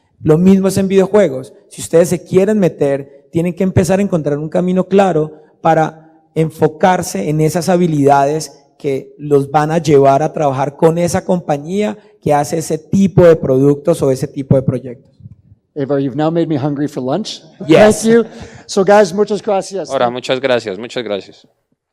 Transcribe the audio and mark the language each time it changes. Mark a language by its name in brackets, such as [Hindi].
[Spanish] Lo mismo es en videojuegos. Si ustedes se quieren meter, tienen que empezar a encontrar un camino claro para enfocarse en esas habilidades que los van a llevar a trabajar con esa compañía que hace ese tipo de productos o ese tipo de proyectos. [English] Evar, you've now made me hungry for lunch. Yes. Thank you. So guys, [Spanish] muchas gracias. Ahora, muchas gracias, muchas gracias.